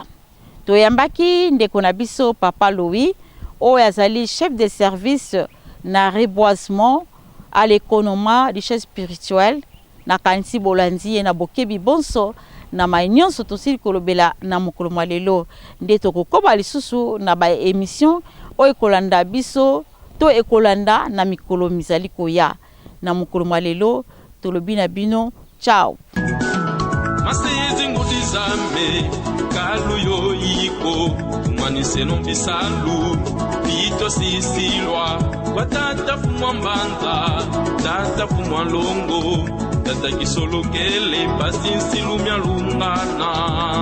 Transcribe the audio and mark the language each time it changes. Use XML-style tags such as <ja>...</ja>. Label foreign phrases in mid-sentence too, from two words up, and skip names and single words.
<ln>Toyambaki ndeko na biso papa Louis oyo azali</ln> <fr>chef de service</fr> <ln>na reboisement</ln> <fr>à l'économie richesse spirituelle</fr> <ln>na kanisi bolandi na bokebi bonso na mainyonso tosili kolobela na mokolo malelo nde tokokoma lisusu na ba émission oyo kolanda biso to ekolanda na mikolo mizali koya na mokolo malelo tolobi na bino ciao.</ln> <kg>Masizi ngudizambe kalu yo iko tumanise no bisalu pito sisilwa watata fumwa mbanza tata fumwa longo tata kisolo kele basinsilu myalungana</kg>